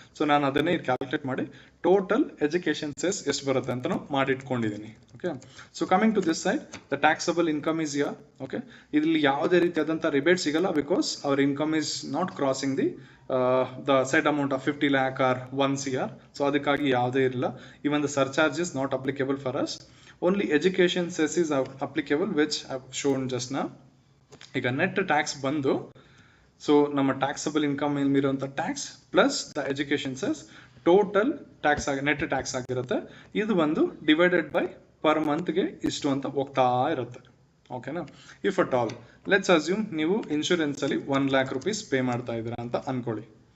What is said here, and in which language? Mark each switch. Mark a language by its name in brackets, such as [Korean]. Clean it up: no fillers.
[Kannada] So ನಾನು ಅದನ್ನೇ calculate ಮಾಡಿ ಟೋಟಲ್ ಎಜುಕೇಷನ್ ಸೆಸ್ ಎಷ್ಟು ಬರುತ್ತೆ ಅಂತ ಮಾಡಿಟ್ಕೊಂಡಿದ್ದೀನಿ. [English] Okay, so coming to this side the taxable income is year. Okay, [Kannada] ಇಲ್ಲಿ ಯಾವುದೇ ರೀತಿಯಾದಂಥ ರಿಬೇಟ್ ಸಿಗಲ್ಲ because [English] Our income is not crossing the the set amount of 50 lakh or 1 CR. So [Kannada] ಅದಕ್ಕಾಗಿ ಯಾವುದೇ ಇಲ್ಲ. [English] Even the surcharge is not applicable for us. Only education cess is applicable, which I've shown just now. [Kannada] ಈಗ net tax ಬಂದು, so ನಮ್ಮ taxable income ಮೇಲೆ ಇರುವಂಥ tax plus the education cess total tax net tax ಆಗಿರುತ್ತೆ. ಇದು ಒಂದು divided by per ಮಂತ್ಗೆ ಇಷ್ಟು ಅಂತ ಹೋಗ್ತಾ ಇರುತ್ತೆ. ಓಕೆನಾ? [English] if at all let's assume [Kannada] ನೀವು ಇನ್ಶೂರೆನ್ಸಲ್ಲಿ 1 lakh rupees ಪೇ ಮಾಡ್ತಾ ಇದ್ದೀರಾ ಅಂತ ಅನ್ಕೊಳ್ಳಿ.